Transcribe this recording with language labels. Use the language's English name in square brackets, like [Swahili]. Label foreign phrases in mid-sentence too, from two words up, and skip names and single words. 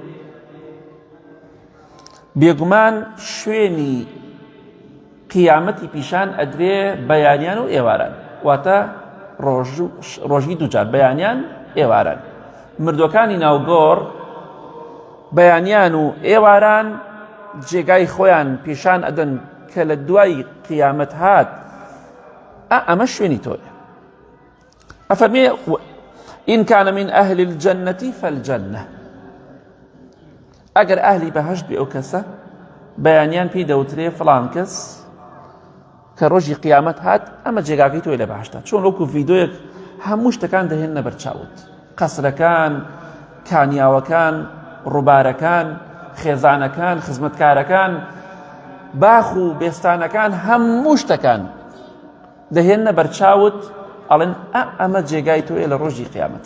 [Central Kurdish] بێگومان شوێنی قیامەتی پیشان ئەدرێ بەیانیان و ئێواران واتە ڕۆژی دووجار بەیانیان ئێواران مردوەکانی ناوگۆڕ بەیانیان و ئێواران جێگای خۆیان پیشان ئەدەن کە لە دوای قیامەت هات ئەمە شوێنی تۆیە. ئەفەرمێ [Arabic] إن كان من أهل الجنة فالجنة [Central Kurdish] ئەگەر ئەهلی بەهەشت بێ ئەو کەسە بەیانیان پێی دەوترێ فڵان کەس کە ڕۆژی قیامەت هات ئەمە جێگاکەی تۆی لە بەهەشتە چۆن وەکو ڤیدۆیەک هەموو شتەکان دەهێننە بەرچاوت قەسرەکان کانیاوەکان ڕووبارەکان خێزانەکان خزمەتکارەکان باخ و بێستانەکان هەموو شتەکان دەهێننە بەرچاوت ئەڵێن ئەمە جێگای تۆیە لە ڕۆژی قیامەت.